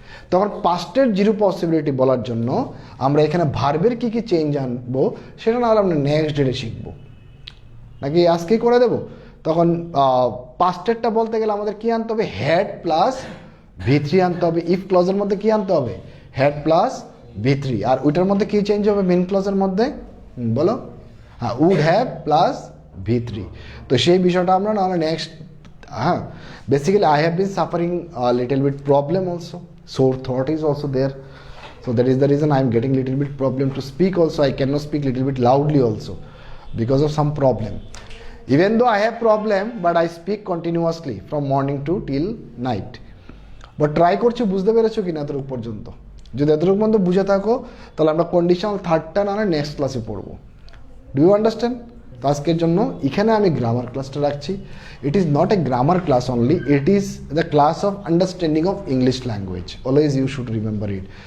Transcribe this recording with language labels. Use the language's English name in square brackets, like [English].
[Bangla] তখন পাস্টের zero possibility বলার জন্য আমরা এখানে ভার্বের কি কি চেঞ্জ আনবো সেটা না হলে আমরা নেক্সট ডেটে শিখবো, নাকি আজকেই করে দেবো? তখন পাস্টেরটা বলতে গেলে আমাদের কি আনতে হবে? হ্যাড প্লাস V3 আনতে হবে। ইফ ক্লজের মধ্যে কি আনতে হবে? Had plus V3। আর ওইটার মধ্যে কি চেঞ্জ হবে মেন ক্লজের মধ্যে? বলো। হ্যাঁ, উড হ্যাভ প্লাস V3। তো সেই বিষয়টা আমরা নাহলে নেক্সট, [English] হ্যাঁ basically I have been suffering little bit problem also, sore throat is also there, so that is the reason I am getting little bit problem to speak also. I cannot speak little bit loudly also because of some problem. Even though I have problem, but I speak continuously from morning to till night. [Bangla] But try করছি, বুঝতে পেরেছো কিনা এতটুকু পর্যন্ত? যদি এতটুকু পর্যন্ত বুঝে থাকো তাহলে আমরা কন্ডিশনাল থার্ডটা না নেক্সট ক্লাসে পড়বো। [English] Do you understand? [Bangla] তো আজকের জন্য এখানে আমি গ্রামার ক্লাসটা রাখছি। [English] It is not a grammar class only, it is the class of understanding of English language. Always you should remember it.